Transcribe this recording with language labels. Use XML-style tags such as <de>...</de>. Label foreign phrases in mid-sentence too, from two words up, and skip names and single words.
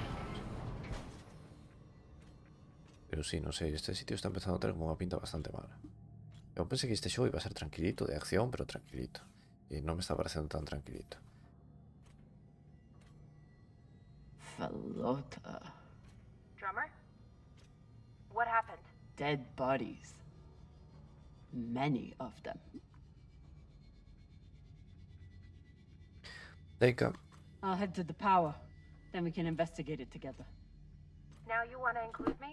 <gl>Pero sí, non sei, este sitio está empezando a ter como unha pinta bastante mala. Eu pensei que este xogo iba a ser tranquilito, de acción, pero tranquilito. E non me está parecendo tan tranquilito. Felota.</gl> <en>Drummer? What happened? Dead bodies. Many of them. Deika, I'll head to the power. Then we can investigate it together. Now you want to include me?</en>